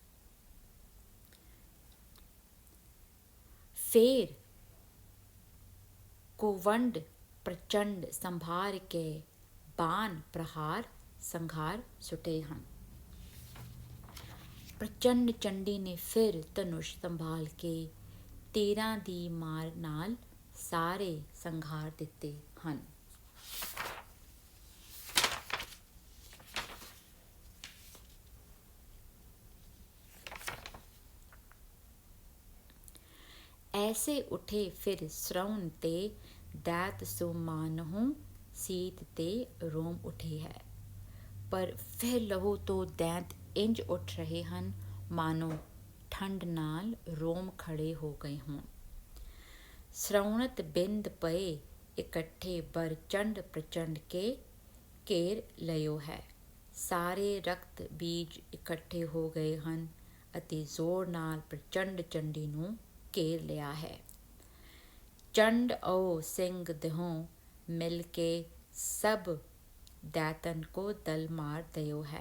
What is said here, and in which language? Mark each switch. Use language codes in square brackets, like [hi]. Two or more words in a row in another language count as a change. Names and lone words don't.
[bra] ਫੇਰ ਕੁਵੰਡ ਪ੍ਰਚੰਡ ਸੰਭਾਰ ਕੇ ਬਾਣ ਪ੍ਰਹਾਰ ਸੰਘਾਰ ਸੁਟੇ ਹਨ। [pa] ਪ੍ਰਚੰਡ ਚੰਡੀ ਨੇ ਫਿਰ ਧਨੁਸ਼ ਸੰਭਾਲ ਕੇ ਤੀਰਾਂ ਦੀ ਮਾਰ ਨਾਲ ਸਾਰੇ ਸੰਘਾਰ ਦਿੱਤੇ ਹਨ। [bra] ऐसे उठे फिर श्रवण ते दैत सो मानहु सीत ते रोम उठे है। [pa] ਪਰ ਫਿਰ ਲਹੂ ਤੋ ਦੈਂਤ ਇੰਜ ਉਠ ਰਹੇ ਹਨ ਮਾਨੋ ਠੰਡ ਨਾਲ ਰੋਮ ਖੜੇ ਹੋ ਗਏ ਹੋਣ। [bra] श्रवणत बिंद पए इकट्ठे बर चंड प्रचंड के घेर लियो है। [pa] ਸਾਰੇ ਰਕਤ ਬੀਜ ਇਕੱਠੇ ਹੋ ਗਏ ਹਨ ਅਤੇ ਜ਼ੋਰ ਨਾਲ ਪ੍ਰਚੰਡ ਚੰਡੀ ਨੂੰ ਘੇਰ ਲਿਆ ਹੈ। [bra] ਚੰਡ ਓ ਸਿੰਘ ਦਿਹੋਂ ਮਿਲ ਕੇ ਸਭ ਦੈਤਨ ਕੋ ਦਲ ਮਾਰ ਦਿਓ ਹੈ।